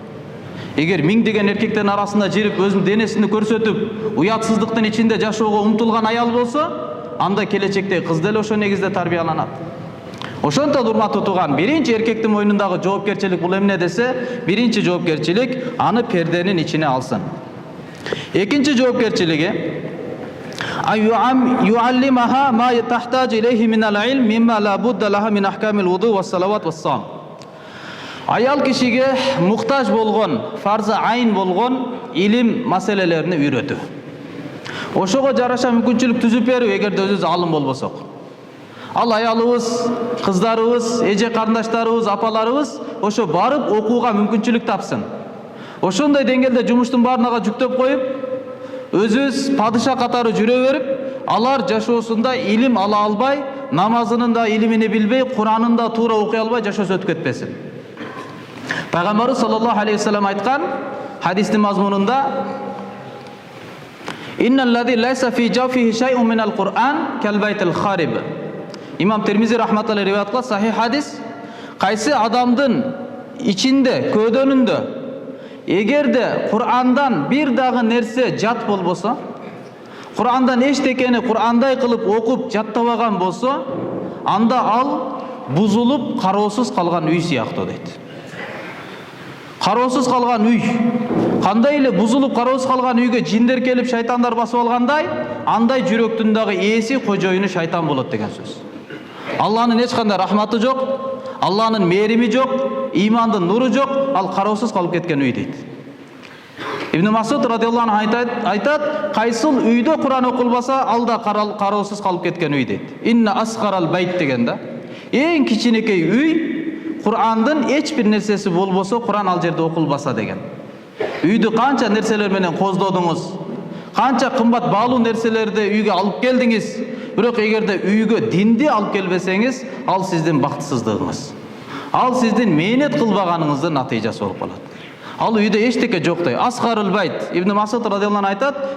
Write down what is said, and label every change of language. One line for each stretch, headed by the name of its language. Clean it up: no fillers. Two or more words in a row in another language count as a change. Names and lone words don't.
Kyrgyz: Эгер миңдеген эркектердин арасында жүрүп өзүнүн денесин көрсөтүп, уятсыздыктын ичинде жашоого умтулган аял болсо, анда келечекте кыз деле ошо негизде тарбияланат. Ошондон урматтуу тууган, биринчи эркектин мойнундагы жоопкерчилик бул эмне десе, биринчи жоопкерчилик аны перденин ичине алсын. Экинчи жоопкерчилиги
Arabic: يعلمها ما تحتاج إليه من العلم مما لا بد لها من أحكام الوضوء والصلوات والصوم.
Kyrgyz: Аял кишиге муктаж болгон, фарзы айн болгон илим маселелерин үйрөтүү. Ошого жараша мүмкүнчүлүк түзүп берүү, эгерде өзүбүз алым болбосок. Ал аялыбыз, кыздарыбыз, эже карындаштарыбыз, апаларыбыз ошо барып окууга мүмкүнчүлүк тапсын. Ошондой деңгээлде жумуштун баарына жүктөп коюп, өзүбүз падыша катары жүрө берип, алар жашоосунда илим ала албай, намазынын да илимини билбей, Куранын да туура окуй албай жашоосу өтүп кетпесин.
Arabic: Пайгамбарыбыз صلى الله عليه وسلم
Kyrgyz: айткан хадистин мазмунунда:
Arabic: "إن الذي ليس في جوفه شيء من القرآن كالبيت الخرب."
Kyrgyz: Имам Термизи рахматуллахи риваят кылат, сахих хадис. Кайсы адамдын ичинде, көдөнүндө эгерде Кур'андан бир дагы нерсе жат болбосо, Кур'андан эчтекени Кур'андай кылып окуп жаттабаган болсо, анда ал бузулуп кароосуз калган үй сыяктуу дейт. Кароосуз калган үй. Кандай эле бузулуп кароосуз калган үйгө жиндер келип шайтандар басып алгандай, андай жүрөктүн дагы ээси, кожоюну шайтан болот деген сөз. Алланын эч кандай рахматы жок, Алланын мээрими жок, имандын нуру жок, ал кароосуз калып кеткен үй дейт. Ибн Масуд
Arabic: رضي الله عنه
Kyrgyz: айтат, кайсыл үйдө Куран окулбаса, ал да кароосуз калып кеткен үй дейт.
Arabic: إن أصغر البيت
Kyrgyz: деген да. Эң кичинекей үй Курандын эч бир нерсеси болбосо, Куран ал жерде окулбаса деген. Үйдү канча нерселер менен коздодуңуз, канча кымбат баалуу нерселерди үйгө алып келдиңиз, бирок эгерде үйгө динди алып келбесеңиз, ал сиздин бактысыздыгыңыз. Ал сиздин мээнет кылбаганыңыздын натыйжасы болуп калат. Ал үйдө эчтеке жоктой.
Arabic: أصغر البيت.
Kyrgyz: Ибн Масуд
Arabic: رضي الله عنه
Kyrgyz: айтат,